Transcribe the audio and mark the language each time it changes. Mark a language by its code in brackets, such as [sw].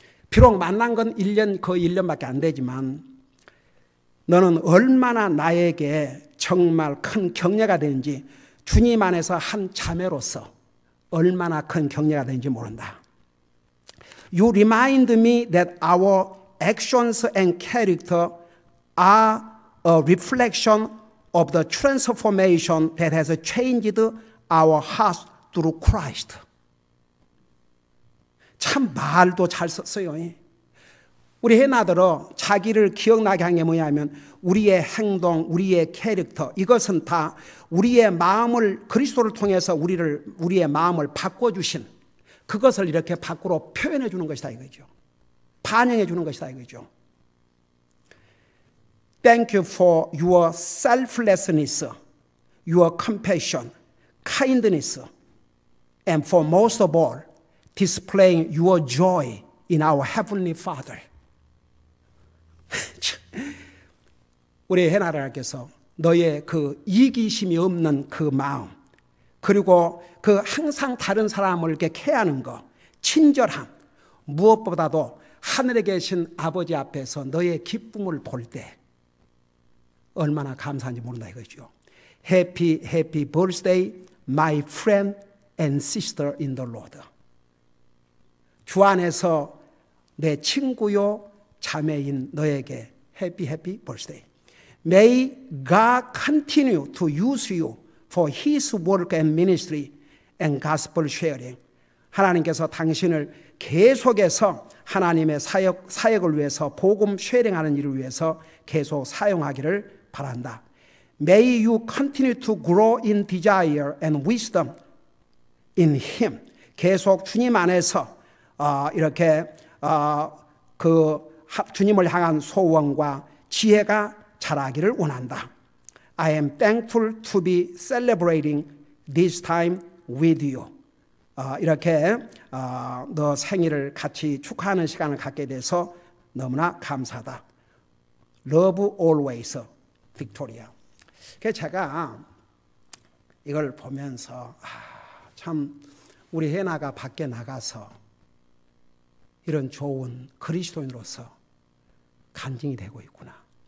[ko] 비록 만난 건 1년, 거의 1년밖에 안 되지만 너는 얼마나 나에게 정말 큰 격려가 되는지 주님 안에서 한 자매로서 얼마나 큰 격려가 되는지 모른다. [en] You remind me that our actions and character are a reflection of the transformation that has changed our hearts through Christ. [ko] 참 말도 잘 썼어요. 우리 해나들어 자기를 기억나게 한 게 뭐냐면 우리의 행동, 우리의 캐릭터, 이것은 다 우리의 마음을 그리스도를 통해서 우리의 마음을 바꿔주신 그것을 이렇게 밖으로 표현해 주는 것이다 이거죠. 반영해 주는 것이다 이거죠. [en] Thank you for your selflessness, your compassion, kindness, and for most of all, displaying your joy in our Heavenly Father. [ko] 우리 해나라께서 너의 그 이기심이 없는 그 마음, 그리고 그 항상 다른 사람을 이렇게 케어하는 거, 친절함, 무엇보다도 하늘에 계신 아버지 앞에서 너의 기쁨을 볼 때 얼마나 감사한지 모른다 이거죠. [en] Happy, happy birthday, my friend and sister in the Lord. [ko] 주 안에서 내 친구요 자매인 너에게 [en] happy, happy birthday. May God continue to use you for His work and ministry and gospel sharing. [ko] 하나님께서 당신을 계속해서 하나님의 사역을 위해서 복음 쉐어링하는 일을 위해서 계속 사용하기를 바란다. [en] May you continue to grow in desire and wisdom in Him. [ko] 계속 주님 안에서 이렇게 그 주님을 향한 소원과 지혜가 자라기를 원한다. [en] I am thankful to be celebrating this time with you. [ko] 이렇게 너 생일을 같이 축하하는 시간을 갖게 돼서 너무나 감사하다. [en] Love always, Victoria. [ko] 그래서 제가 이걸 보면서 참 우리 해나가 밖에 나가서 이런 좋은 그리스도인으로서 간증이 되고 있구나.